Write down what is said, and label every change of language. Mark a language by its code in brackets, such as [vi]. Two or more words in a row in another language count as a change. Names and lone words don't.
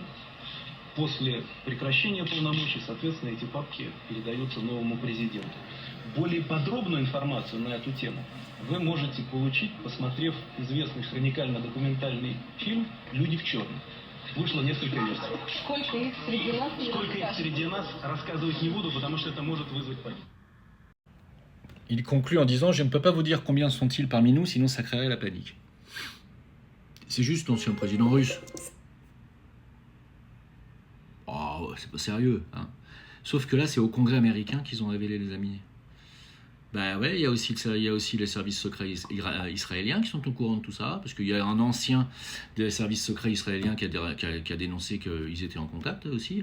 [ru] После прекращения полномочий, соответственно, эти папки передаются новому президенту. Более подробную информацию на эту тему вы можете получить, посмотрев известный хроникально-документальный фильм «Люди в черном». Вышло несколько версий. Сколько их среди нас? Сколько их среди нас, рассказывать не буду, потому что это может вызвать панику. [fr] Il conclut en disant « Je ne peux pas vous dire combien sont-ils parmi nous, sinon ça créerait la panique. » C'est juste l'ancien président russe. Oh, c'est pas sérieux. Hein. Sauf que là, c'est au Congrès américain qu'ils ont révélé les amis. Ben ouais, il y a aussi les services secrets israéliens qui sont au courant de tout ça, parce qu'il y a un ancien des services secrets israéliens qui a dénoncé qu'ils étaient en contact aussi.